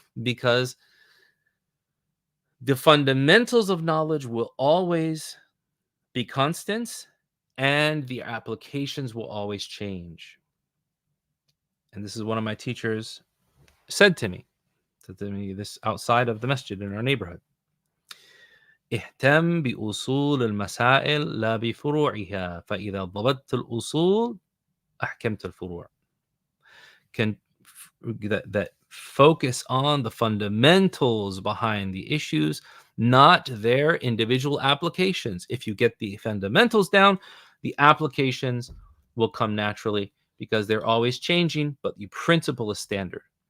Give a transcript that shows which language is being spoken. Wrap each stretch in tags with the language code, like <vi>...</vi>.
<en>Because the fundamentals of knowledge will always be constants, and the applications will always change. And this is one of my teachers said to me this outside of the masjid in our neighborhood.</en> <ar>اهتم بأصول المسائل لا بفروعها فإذا ضبطت الأصول أحكمت الفروع.</ar> <en>That focus on the fundamentals behind the issues, not their individual applications. If you get the fundamentals down, the applications will come naturally because they're always changing, but the principle is standard.</en>